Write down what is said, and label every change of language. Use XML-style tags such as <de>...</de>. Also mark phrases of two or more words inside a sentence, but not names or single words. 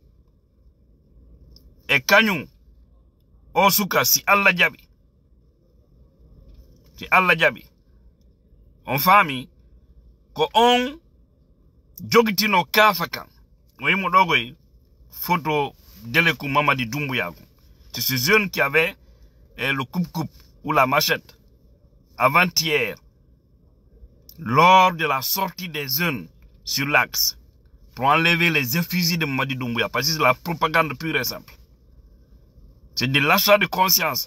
<ff>e kañum o suka si Allah jaɓi on faami ko on jogitino kaafa kan o yimo ɗogoy photo Delekou Mamadi Doumbouya.</ff> <fr>C'est ce jeune qui avait le coupe-coupe ou la machette avant-hier lors de la sortie des jeunes sur l'axe pour enlever les effigies de Mamadi Doumbouya, parce que c'est la propagande pure et simple. C'est de l'achat de conscience.</fr>